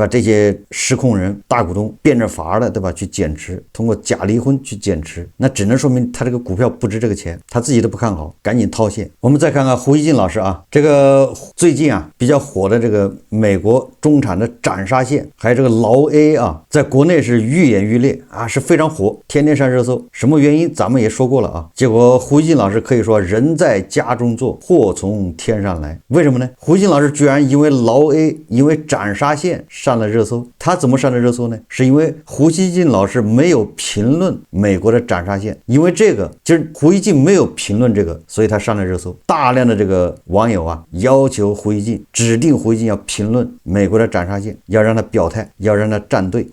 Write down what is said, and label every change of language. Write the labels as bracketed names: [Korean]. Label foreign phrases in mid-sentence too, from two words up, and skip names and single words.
[Chinese] 這些實控人大股東變着法的，对吧？去減持，通過假離婚去減持，那只能說明他這個股票不值這個錢，他自己都不看好，趕緊套现。我們再看看胡锡進老師這個最近比較火的這個美國中產的斬殺線，還有這個勞 A 在國內是愈演愈烈是非常火，天天上熱搜。什麼原因咱們也說過了結果胡锡進老師可以說人在家中坐，禍從天上來。為什麼呢？胡锡進老師居然因為勞 A 因為斬殺線上了熱搜。他怎麼上的熱搜呢？是因為胡锡進老師沒有評論美國的斬殺線，因為這個就是胡锡進沒有評論這個，所以他上了熱搜。大量的這個網友要求胡锡進指定胡胡锡进要評論美國的斬殺線，要讓他表態，要讓他站隊。